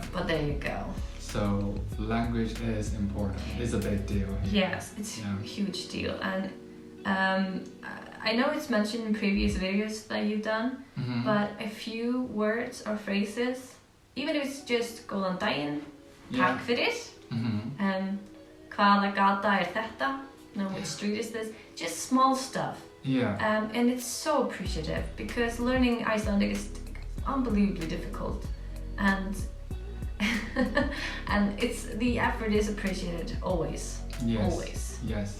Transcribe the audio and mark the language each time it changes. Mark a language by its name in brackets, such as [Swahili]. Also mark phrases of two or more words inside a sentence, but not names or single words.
[English] But there you go. So language is important. It's a big deal here. Yes, it's a huge deal. And I know it's mentioned in previous videos that you've done, but a few words or phrases, even if it's just [Icelandic] góðan daginn, takk fyrir, hvaða gata þetta, [English] which street is this, just small stuff. Yeah. And it's so appreciative because learning Icelandic is unbelievably difficult, and and the effort is appreciated always. Yes. Always. Yes.